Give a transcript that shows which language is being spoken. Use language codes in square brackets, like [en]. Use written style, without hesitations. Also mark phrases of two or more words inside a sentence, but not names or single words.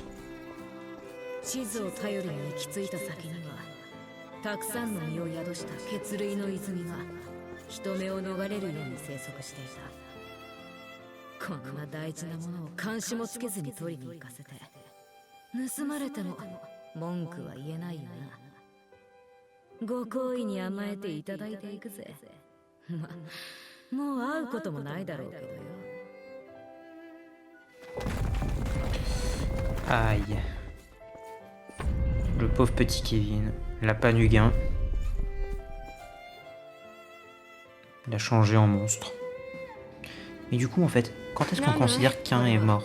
[ja] 地図を頼りに行き着いた先にはたくさんの身を宿した血類の泉が人目を逃れるように生息していた。こんな大事なものを監視もつけずに取りに行かせて盗まれても文句は言えないよな。ご好意に甘えていただいていくぜ。もう会うこともないだろうけどよ。 [fr] Aïe. Le pauvre petit Kevin. Lapin du gain. Il a changé en monstre. Mais du coup, en fait, quand est-ce qu'on considère qu'un est mort?